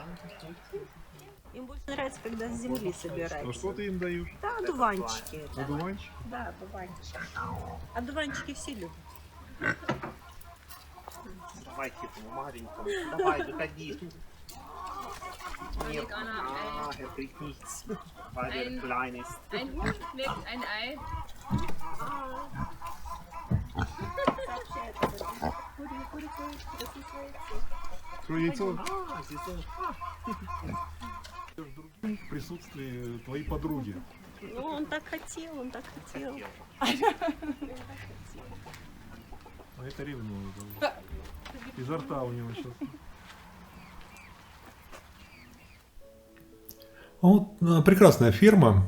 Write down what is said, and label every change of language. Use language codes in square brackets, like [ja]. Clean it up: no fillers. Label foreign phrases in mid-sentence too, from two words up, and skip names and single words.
[ru] Им больше нравится называется, когда с земли А собирают. что ты им даешь? Да, одуванчики. это. Одуванчик? Да, одуванчики. Одуванчики все любят. Давай, типа, маленькому. Давай, выходи. Нет, [de] er bringt nichts, weil er klein ist. Ein Huhn legt ein Ei. [ru] Что, яйцо? [de] Ah, siehst du? [ru] В присутствии твоей подруги. Ну, он так хотел, он так хотел. А это ревнует. Изо рта у него сейчас. Вот, прекрасная ферма.